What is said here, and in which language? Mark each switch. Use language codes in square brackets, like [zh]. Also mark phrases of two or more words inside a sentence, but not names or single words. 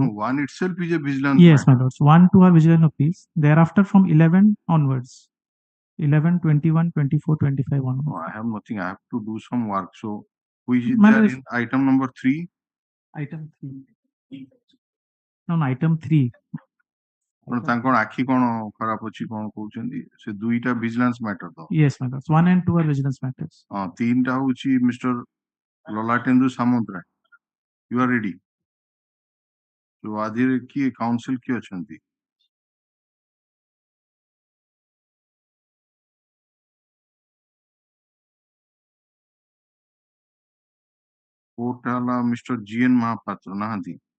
[en] No, 1 itself is a vigilance Yes, my matter. lords. 1, 2 are vigilant appeals. Thereafter, from 11 onwards, 11, 21, 24, 25 onwards. No, I have nothing. I have to do some work. So, which is My there lords, in item number 3? item 3. No, item 3. [or] ତାଙ୍କର ଆଖି କଣ ଖରାପ ଅଛି କଣ କହୁଛନ୍ତି ସେ ଦୁଇଟା [en] vigilance matter [or] ତ [en] Yes, my lords. 1 and 2 are vigilance matters. [or] ହଁ ତିନିଟା ହଉଛି ମିଷ୍ଟର ଲଲାଟେନ୍ଦୁ ସାମନ୍ତରାୟ [en] you are ready [or] ତ ଆଜିରେ କିଏ କାଉନସିଲ କିଏ ଅଛନ୍ତି କୋର୍ଟଟା ହେଲା ମିଷ୍ଟର ଜିଏନ୍ ମହାପାତ୍ର ନାହାନ୍ତି